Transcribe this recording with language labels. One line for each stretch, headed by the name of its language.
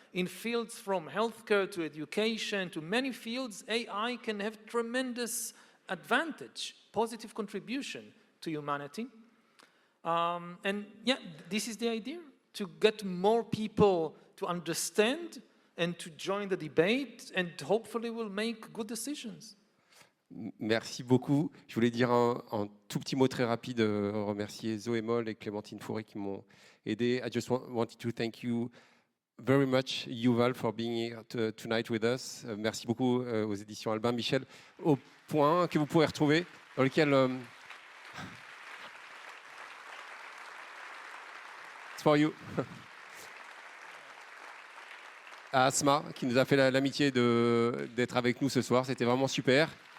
English: In fields from healthcare to education to many fields, AI can have tremendous advantage, positive contribution to humanity. And yeah, this is the idea, to get more people to understand and to join the debate, and hopefully we'll make good decisions.
French: Merci beaucoup. Je voulais dire un tout petit mot très rapide, remercier Zoé Moll et Clémentine Fauré qui m'ont aidé.
English: I just wanted to thank you very much, Yuval, for being here tonight with us.
French: Merci beaucoup aux éditions Albin Michel, au point que vous pourrez retrouver, dans lequel...
English: It's for you.
French: À Asma, qui nous a fait l'amitié d'être avec nous ce soir. C'était vraiment super.